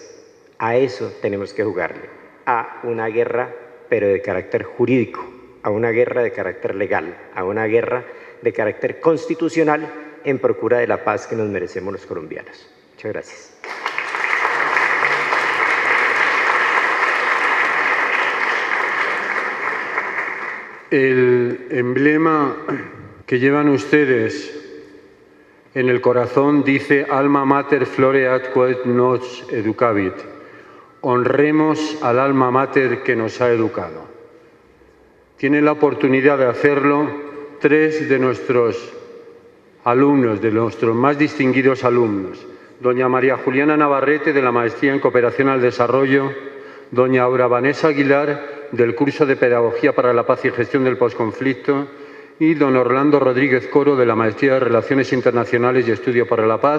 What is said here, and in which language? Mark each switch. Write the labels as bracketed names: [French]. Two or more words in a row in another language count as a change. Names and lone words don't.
[Spanish] A eso tenemos que jugarle, a una guerra pero de carácter jurídico, a una guerra de carácter legal, a una guerra de carácter constitucional en procura de la paz que nos merecemos los colombianos. Muchas gracias. El emblema que llevan ustedes en el corazón dice [Latin] Alma Mater floreat quod nos educavit. [Spanish] Honremos al [Latin] alma mater [Spanish] que nos ha educado. Tienen la oportunidad de hacerlo tres de nuestros alumnos, de nuestros más distinguidos alumnos. Doña María Juliana Navarrete, de la Maestría en Cooperación al Desarrollo, doña Aura Vanessa Aguilar, del curso de Pedagogía para la Paz y Gestión del Posconflicto, y don Orlando Rodríguez Coro, de la Maestría de Relaciones Internacionales y Estudio para la Paz.